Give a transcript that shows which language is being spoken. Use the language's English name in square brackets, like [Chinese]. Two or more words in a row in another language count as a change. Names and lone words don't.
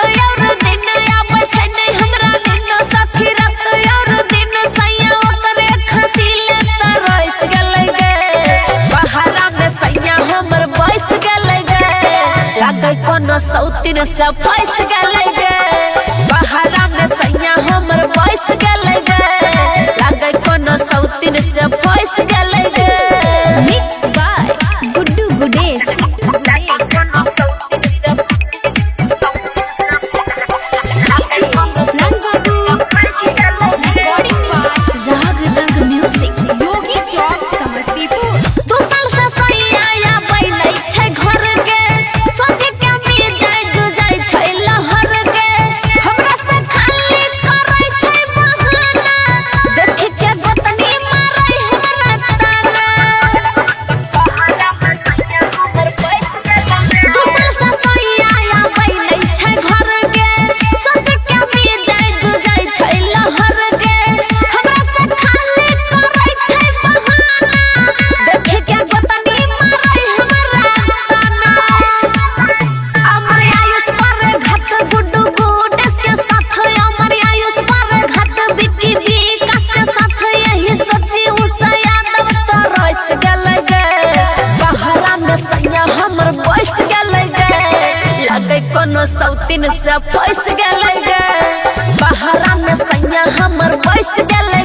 [Maithili] और दिन आबै छै नै हमरा नींद सखी रात और दिन सैया ओकरे खातिर तरस गेलै गे बहारा में सैया हमर बैस गेलै गे लागे कोनो सौतीन से फंस गेलै गे बहारा में सैया हमर बैस गेलै गे लागे कोनो सौतीन से फंस गेलै गे [English] Mixed by Guddu Gudes. Rag Rag Music. Yogi Chowk Samastipur. [Maithili] दू साल से सैया आबै नै छै घर के सोच के मिल जाय दू जाय छै लहर के हमरा से खाली करै छै बहाना देख के गोतनी मारै हमरा ताना दू साल से सैया आबै नै छै घर के सोच के मिल जाय दू जाय छै लहर के हमरा से खाली करै छै बहाना देख के गोतनी मारै हमरा ताना अमर आयुष पर घात गुड्डू गुडेस के साथ अमर आयुष पर घात बिक्की विकास के साथ यही सोची उषा यादव तो रस गेलै गे बहारा में सैया हमर बैस गेलै गे लागे कोनो सौतीन से फंस गेलै गे बहारा में सैया हमर बैस गेलै